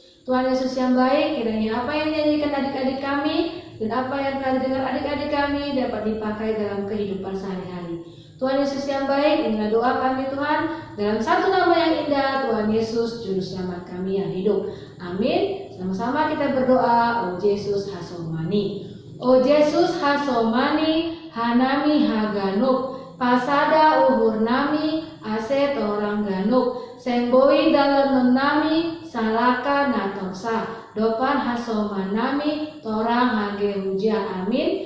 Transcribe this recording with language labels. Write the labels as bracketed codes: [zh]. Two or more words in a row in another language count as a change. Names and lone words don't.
[id] Tuhan Yesus yang baik, kiranya apa yang dinyanyikan adik-adik kami dan apa yang telah didengar adik-adik kami dapat dipakai dalam kehidupan sehari-hari. Tuhan Yesus yang baik, inilah doa kami Tuhan, dalam satu nama yang indah, Tuhan Yesus, Juru Selamat kami yang hidup. Amin. Sama-sama kita berdoa, O Yesus Hasomani. [bts] O Yesus Hasomani, Hanami Haganuk, Pasada Uhur Nami, Ase Torang Ganuk, Semboi Dalam Nami, Salaka Natorsa, Dopan Hasomanami, Torang Hage Huja.